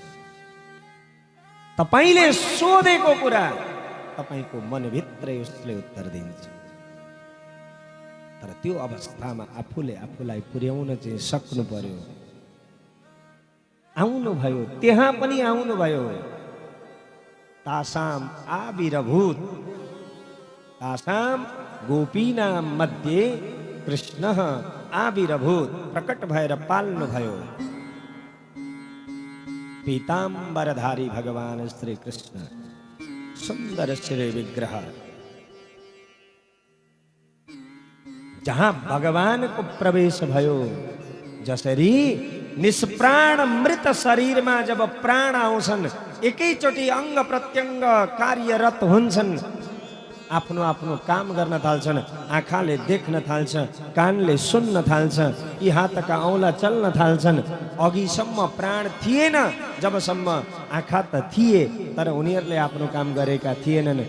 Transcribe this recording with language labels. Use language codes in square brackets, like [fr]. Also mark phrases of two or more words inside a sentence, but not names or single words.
[ne] तपाईले सोधेको कुरा तपाईको मनभित्रै उसले उत्तर दिन्छ। तर त्यो अवस्थामा आफूले आफूलाई पुर्याउन चाहिँ सक्नु पर्यो। आउनुभयो, त्यहाँ पनि आउनुभयो। [sa] तासाम आविर्भूत, तासाम गोपीनाम मध्ये कृष्ण आविर्भूत, [ne] प्रकट भएर पाल्नु भयो। पीताम्बरधारी भगवान श्री कृष्ण, सुंदर श्री विग्रह। जहां भगवान को प्रवेश भयो, जसरी निष्प्राण मृत शरीर में जब प्राण आउँछन्, एकैचोटि अंग प्रत्यंग कार्यरत हुन्छन्, आफ्नो आफ्नो काम गर्न थाल्छन्। आँखाले देख्न थाल्छ, कानले सुन्न थाल्छ, यी हातका औँला चल्न थाल्छन्। अघिसम्म प्राण थिएन, जबसम्म आँखा त थिए तर उनीहरूले आफ्नो काम गरेका थिएनन्।